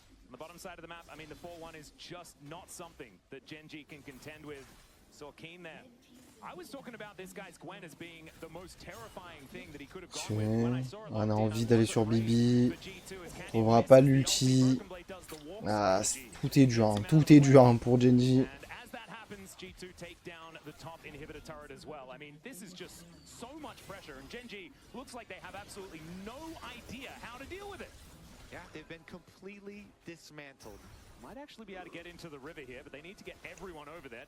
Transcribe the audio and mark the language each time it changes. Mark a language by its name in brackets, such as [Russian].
[English] On the bottom side of the map, I mean, the 4-1 is just not something that Genji can contend with. So Keen there. I was talking about this guy's Gwen as being the most terrifying thing that he could have gone with. [French] When I saw it, on a envie d'aller sur Bibi. On trouvera pas l'ulti. Ah, tout est dur hein, pour Genji. [English] G2 take down the top inhibitor turret as well. I mean, this is just so much pressure, and Genji looks like they have absolutely no idea how to deal with it. Yeah, they've been completely dismantled. Might actually be able to get into the river here, but they need to get everyone over there.